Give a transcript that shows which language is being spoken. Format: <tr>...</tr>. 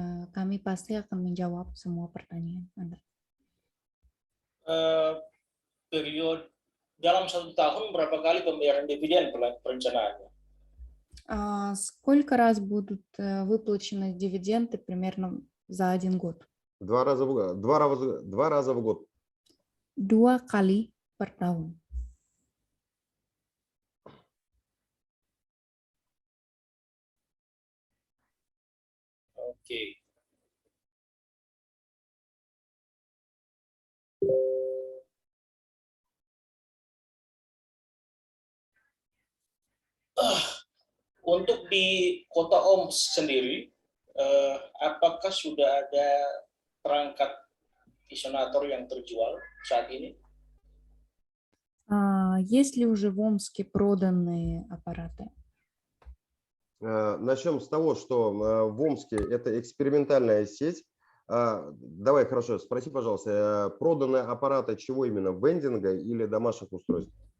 <id>Kami pasti akan menjawab semua pertanyaan Anda. Periode dalam 1 tahun berapa kali pembayaran dividen perencanaannya?</id> <ru>Сколько раз будут выплачены дивиденды примерно за 1 год? 2 раза в год.</ru> <id>2 kali per tahun. Oke. Untuk di Kota Oms sendiri, apakah sudah ada perangkat isonator yang terjual saat ini?</id> <ru>Есть ли уже в Омске проданные аппараты? Начнем с того, что в Омске это экспериментальная сеть. Давай, хорошо, спроси, пожалуйста, проданные аппараты чего именно, вендинга или домашних устройств?</ru>